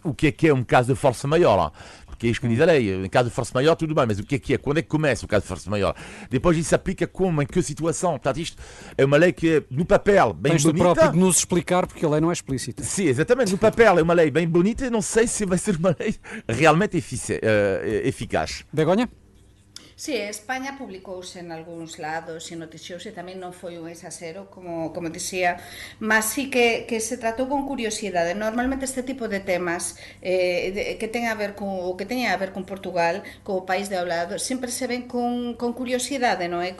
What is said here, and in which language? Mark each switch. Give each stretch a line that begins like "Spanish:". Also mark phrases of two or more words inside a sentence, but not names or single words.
Portuguese: O que é um caso de força maior? Porque é isto que diz a lei, em caso de força maior, tudo bem, mas o que é? Quando é que começa o caso de força maior? Depois isso se aplica como, em que situação? Portanto, isto é uma lei que é, no papel, bem bonita. Tens do próprio de nos explicar, porque a lei não é explícita. Sim, exatamente, no papel é uma lei bem bonita, e não sei se vai ser uma lei realmente eficaz. Begonha?
Galician: Sí, España publicouse en algúns lados e noticiouse, tamén non foi un exagero, como dicía, mas sí que se tratou con curiosidade. Normalmente este tipo de temas que teña a ver con Portugal, co país de ao lado, sempre se ven con curiosidade, non é?